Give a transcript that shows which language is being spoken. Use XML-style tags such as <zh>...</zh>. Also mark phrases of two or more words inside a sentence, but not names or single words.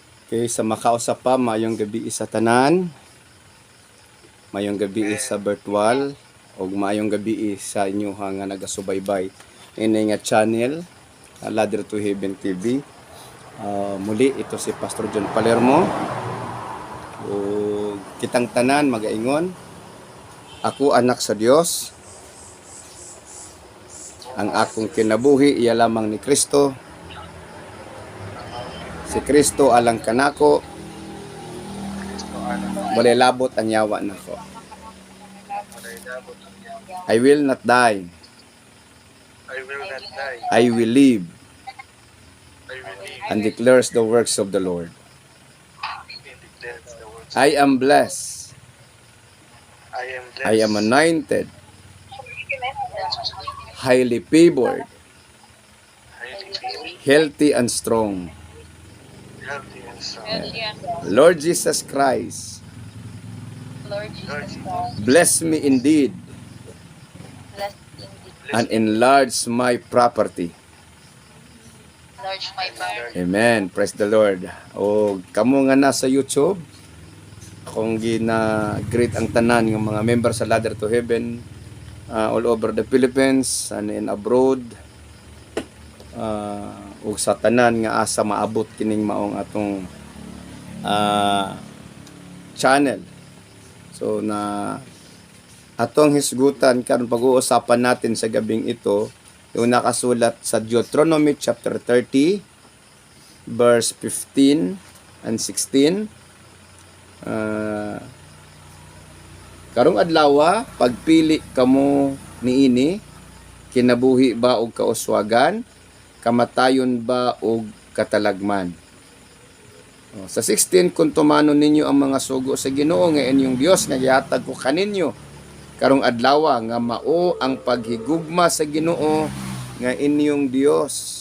<ceb>Okay, sa makausap pa, mayong gabi sa tanan, mayong gabi sa virtual, o mayong gabi sa inyo nga nagasubaybay. Ini nga channel, Ladder to Heaven TV.</ceb> <tl>Muli, ito si Pastor John Palermo.</tl> <ceb>O kitang tanan, magaingon. Ako anak sa Dios. Ang akong kinabuhi, iya lamang ni Kristo. Si Kristo alang kanako, walay labot ang yawa nako.</ceb> <en>I will not die. I will live and declares the works of the Lord. I am blessed. I am anointed, highly favored, healthy and strong. Lord Jesus Christ, bless me indeed and enlarge my property. Amen. Praise the Lord.</en> <ceb>O kamo nga na sa YouTube, akong gina-greet ang tanan ng mga member sa Ladder to Heaven</ceb> <en>all over the Philippines and in abroad.</en> <ceb>Ug sa tanan nga asa maabot kining maong atong channel. So na atong hisgutan karon</ceb> <tl>pag-uusapan natin sa gabing ito yung nakasulat sa Deuteronomy chapter 30 verse 15 and 16.</tl> <ceb>Karong adlaw pagpili kamo niini, kinabuhi ba og kauswagan, kamatayon ba o katalagman. Sa 16, kung tumano ninyo ang mga sugo sa Ginoo nga inyong Dios nga gihatag ko kaninyo karong adlaw nga mao ang paghigugma sa Ginoo nga inyong Dios.</ceb>